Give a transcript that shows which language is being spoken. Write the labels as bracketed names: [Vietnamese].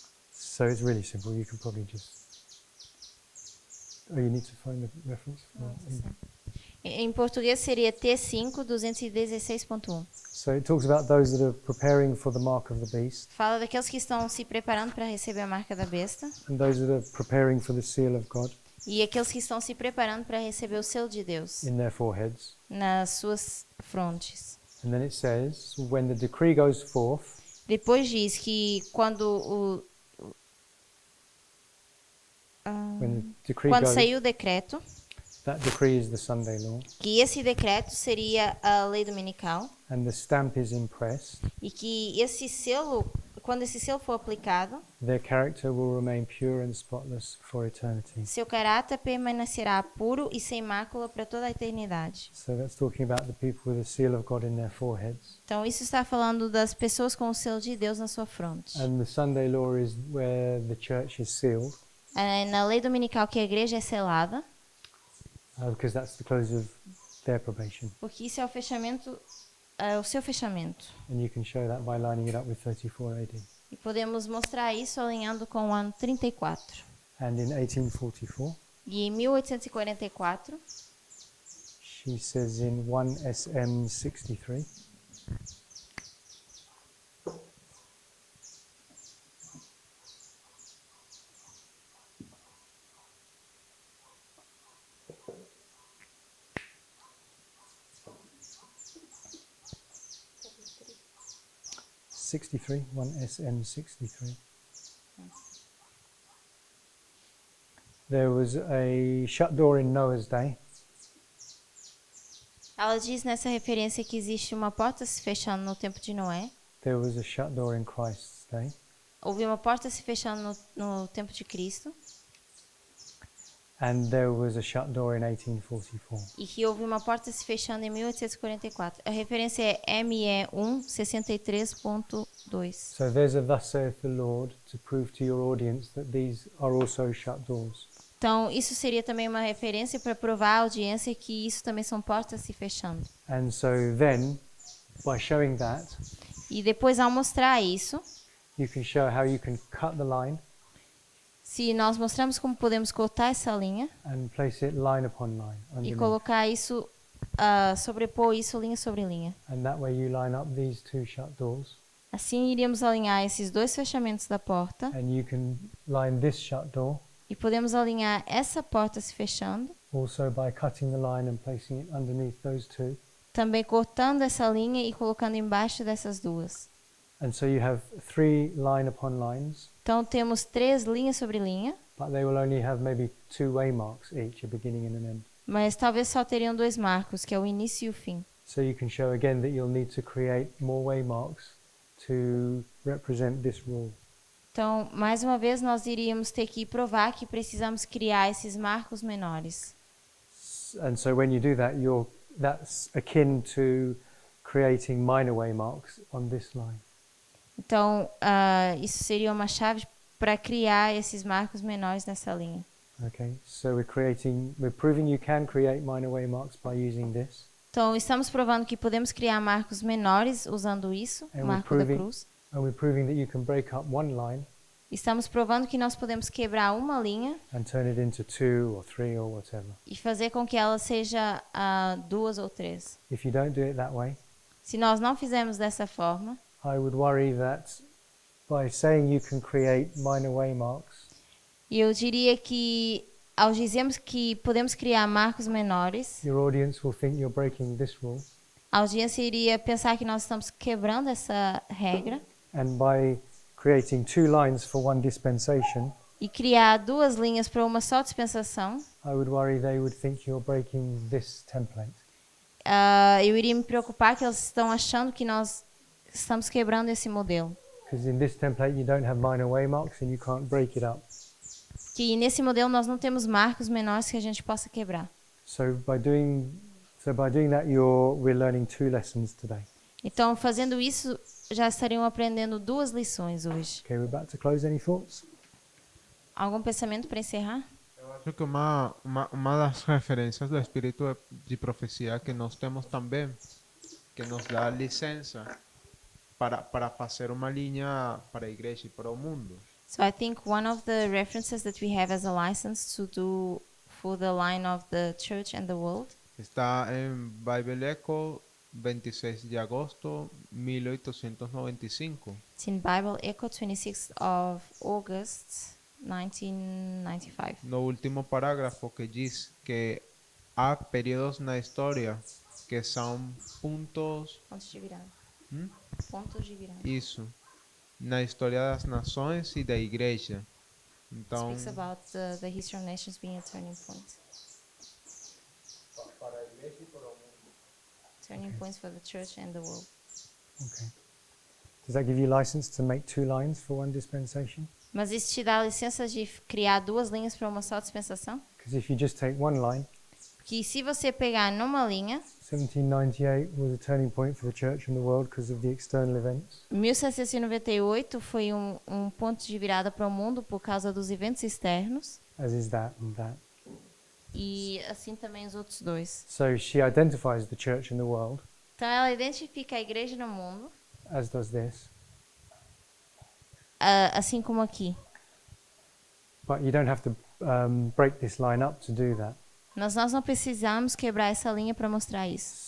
[English] So it's really simple. You can probably just. Oh, you need to find the reference for [Portuguese] Em português seria T5 216.1. [English] So it talks about those that are preparing for the mark of the beast, [Portuguese] Fala daqueles que estão se preparando para receber a marca da besta [English] and those that are preparing for the seal of God [Portuguese] e aqueles que estão se preparando para receber o selo de Deus [English] in their foreheads. [Portuguese] nas suas frontes. [English] And then it says, when the decree goes forth, [Portuguese] Depois diz que quando [English] when the decree [Portuguese] quando [English] goes, [Portuguese] saiu o decreto, [English] that decree is the Sunday law, [Portuguese] que esse decreto seria a lei dominical [English] and the stamp is impressed, [Portuguese] e que esse selo, quando esse selo for aplicado, [English] their character will remain pure and spotless for eternity. [Portuguese] seu caráter permanecerá puro e sem mácula para toda a eternidade. [English] So that's talking about the people with the seal of God in their foreheads. [Portuguese] Então isso está falando das pessoas com o selo de Deus na sua fronte. [English] And the Sunday law is where the church is sealed, [Portuguese] Na lei dominical que a igreja é selada, [English] because that's the close of their probation. [Portuguese] porque isso é o fechamento, é o seu fechamento. [English] And you can show that by lining it up with 34 AD. [Portuguese] E podemos mostrar isso alinhando com o ano 34. [English] And in 1844, [Portuguese] E em 1844, [English] she says in 1 SM 63, '63, 1 SM 63. There was a shut door in Noah's day, [Portuguese] ela diz nessa referência que existe uma porta se fechando no tempo de Noé. [English] there was a shut door in Christ's day, [Portuguese] Houve uma porta se fechando no tempo de Cristo. [English] and there was a shut door in 1844. [Portuguese] E que houve uma porta se fechando em 1844. A referência é ME1 63.2. [English] So there's a thus saith the Lord to prove to your audience that these are also shut doors. [Portuguese] Então, isso seria também uma referência para provar à audiência que isso também são portas se fechando. [English] And so then, by showing that, [Portuguese] E depois, ao mostrar isso, [English] you can show how you can cut the line [Portuguese] se nós mostramos como podemos cortar essa linha [English] and place it line upon line [Portuguese] e [English] underneath. [Portuguese] colocar isso, sobrepor isso linha sobre linha. [English] And that way you line up these two shut doors, [Portuguese] Assim, iríamos alinhar esses dois fechamentos da porta [English] and you can line this shut door [Portuguese] e podemos alinhar essa porta se fechando, [English] also by cutting the line and placing it underneath those two. [Portuguese] também cortando essa linha e colocando embaixo dessas duas. [English] And so you have 3 line upon lines, [Portuguese] Então, temos 3 linhas sobre linha, [English] but they will only have maybe 2 waymarks each, a beginning and an end. [Portuguese] mas talvez só teriam 2 marcos, que é o início e o fim. [English] So you can show again that you'll need to create more waymarks to represent this rule. [Portuguese] Então, mais uma vez, nós iríamos ter que provar que precisamos criar esses marcos menores. [English] And so when you do that, that's akin to creating minor waymarks on this line. [Portuguese] Então, isso seria uma chave para criar esses marcos menores nessa linha. [English] Okay, so we're proving you can create minor waymarks by using this. [Portuguese] Então, estamos provando que podemos criar marcos menores usando isso, o [English] And [Portuguese] marco da cruz. [English] And we're proving that you can break up one line [Portuguese] Estamos provando que nós podemos quebrar uma linha [English] and turn it into 2 or 3 or whatever. [Portuguese] e fazer com que ela seja 2 ou 3. [English] If you don't do it that way, [Portuguese] Se nós não fizermos dessa forma, [English] I would worry that by saying you can create minor waymarks, [Portuguese] eu diria que ao dizermos que podemos criar marcos menores, [English] your audience will think you're breaking this rule. [Portuguese] a audiência iria pensar que nós estamos quebrando essa regra [English] And by creating 2 lines for one dispensation, [Portuguese] e criar 2 linhas para uma só dispensação, [English] I would worry they would think you're breaking this template. [Portuguese] eu iria me preocupar que eles estão achando que nós estamos quebrando esse modelo. [English] Because in this template you don't have minor waymarks and you can't break it up. [Portuguese] Que nesse modelo nós não temos marcos menores que a gente possa quebrar. [English] So by doing that, we're learning 2 lessons today. [Portuguese] Então, fazendo isso, já estariam aprendendo 2 lições hoje. [English] Okay, we're about to close. Any thoughts? [Portuguese] Algum pensamento para encerrar? Eu acho que uma das referências do espírito de profecia que nós temos também, que nos dá licença para fazer uma linha para a igreja e para o mundo. [English] So I think one of the references that we have as a license to do for the line of the church and the world [Portuguese] Está em Bible Echo, 26 de agosto 1895. [English] it's in Bible Echo 26th of August 1995. [Portuguese] No último parágrafo que diz que há períodos na história que são pontos, Pontos de virada. Pontos de virada. isso, na história das nações e da igreja. Então, [English] Speaks about the history of nations being a turning point. Turning points for the church and the world. Okay. Does that give you license to make 2 lines for one dispensation? [Portuguese] Mas isso te dá a licença de criar 2 linhas para uma só dispensação? [English] Because if you just take one line, [Portuguese] Que se você pegar numa linha, [English] 1798 was a turning point for the church and the world because of the external events. [Portuguese] 1798 foi um ponto de virada para o mundo por causa dos eventos externos. [English] As is that and that. [Portuguese] E assim também os outros 2. [English] So she identifies the church and the world, [Portuguese] Então ela identifica a igreja no mundo, [English] as does this. [Portuguese] assim como aqui. [English] But you don't have to break this line up to do that. [Portuguese] Nós não precisamos quebrar essa linha para mostrar isso.